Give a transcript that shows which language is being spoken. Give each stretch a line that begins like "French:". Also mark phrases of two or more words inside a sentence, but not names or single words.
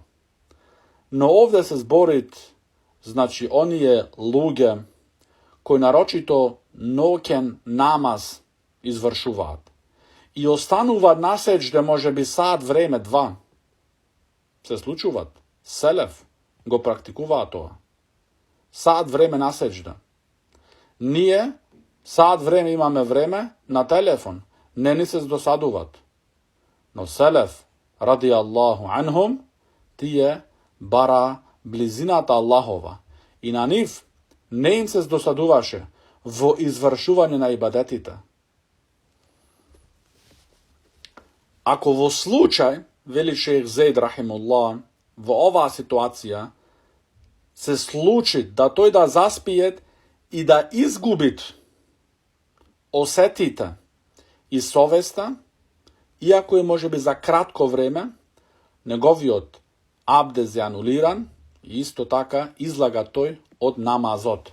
Macedonian: Но овде се зборит, значи, оние луѓе кои нарочито ноќен намаз извршуваат и остануваат на сеџде можеби сат време, 2. Се случуваат. Селеф го практикуваат тоа. sat време на seđda. Ние sat време имаме време на телефон. Не ни се здосадуват. Но селеф,
Arabic: رضي الله عنهم,
Macedonian: тие бара близината Аллахова. И на нив не им се здосадуваше во извршување на ибадетите. Ако во случај, вели шејх Зейд рахимуллах, во оваа ситуација се случи да тој да заспиет и да изгубит осетите и совеста, иако е можеби за кратко време, неговиот абдез е анулиран и исто така излага тој од намазот.